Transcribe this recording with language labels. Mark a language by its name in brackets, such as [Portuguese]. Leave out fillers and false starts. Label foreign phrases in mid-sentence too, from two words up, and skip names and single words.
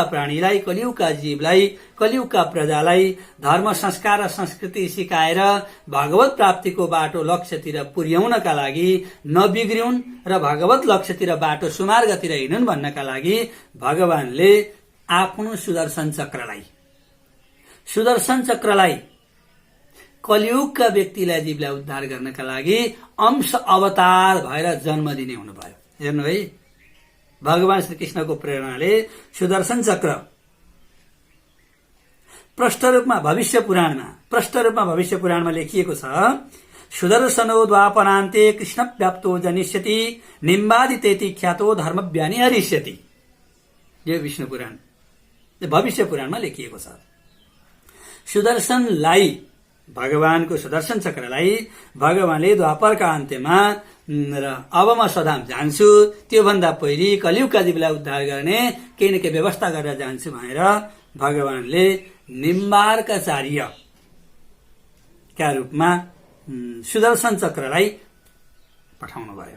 [Nepali] प्राणीलाई, कलियुगका जीवलाई, कलियुगका प्रजालाई धर्म, संस्कार र संस्कृति सिकाएर भगवत प्राप्तिको बाटो लक्ष्यतिर पुर्याउनका लागि नबिग्रिउन् र भगवत लक्ष्यतिर बाटो सुमार्गतिर हिँडुन् भन्नका लागि भगवानले आफ्नो सुदर्शन चक्रलाई कलियुगका व्यक्तिलाई, जीवलाई उद्धार गर्नका लागि अंश अवतार भएर जन्म दिने हुनुभयो। हेर्नु है, भगवान श्रीकृष्णको प्रेरणाले सुदर्शन चक्र प्रष्ट रूपमा भविष्य पुराणमा लेखिएको छ। [Sanskrit] सुदर्शनो द्वापरान्ते कृष्ण व्याप्तो जनिष्यति, निम्बादितेति ख्यातो धर्मव्यानि हरिष्यति। [Nepali] यो विष्णु पुराण, भविष्य पुराणमा लेखिएको छ। सुदर्शनलाई, भगवानको सुदर्शन चक्रलाई भगवानले द्वापरका अन्त्यमा र अब म स्वधाम जान्छु, त्यो भन्दा पहिले कलियुगका जीवलाई उद्धार गर्ने केही न केही व्यवस्था गरेर जान्छु भनेर भगवानले निम्बार्काचार्यका रूपमा सुदर्शन चक्रलाई पठाउनु भयो।